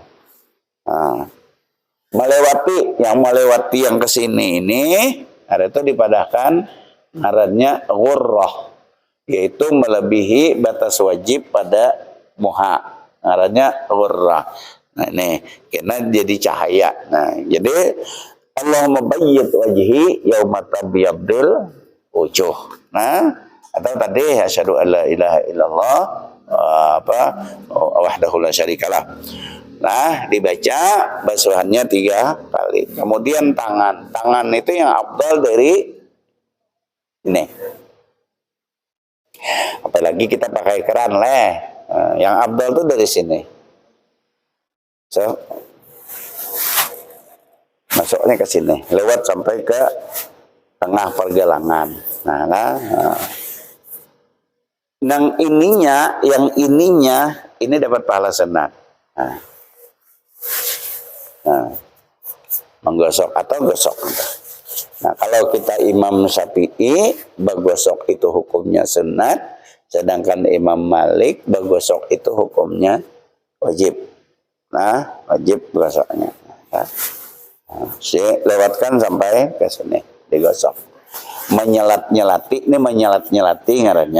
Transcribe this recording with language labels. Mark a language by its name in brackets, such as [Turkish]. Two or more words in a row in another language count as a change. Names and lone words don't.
[Banjar] Nah, melewati yang ke sini ini ada itu dipadahkan ngarannya ghurrah, yaitu melebihi batas wajib pada muha. Ngarannya ghurrah. Nah, ini karena jadi cahaya. Nah, jadi [Arabic] Allahumma bayyid wajhi yauma tabyadil wujuh. [Banjar] Nah, atau tadi [Arabic] asyhadu alla ilaha illallah wahdahu la syarikalah. [Banjar] Nah, dibaca basuhannya 3 kali. Kemudian tangan itu yang afdal dari ini. Apalagi kita pakai keran yang afdal tuh dari sini. So, masuknya ke sini, lewat sampai ke tengah pergelangan. Yang ininya ini dapat pahala sunat. Menggosok atau gosok. Nah, kalau kita Imam Syafi'i, bagosok itu hukumnya sunat, sedangkan Imam Malik bagosok itu hukumnya wajib. Nah, wajib gosoknya. Lewatkan sampai ke sini, digosok. Menyelat-nyelati ngarannya.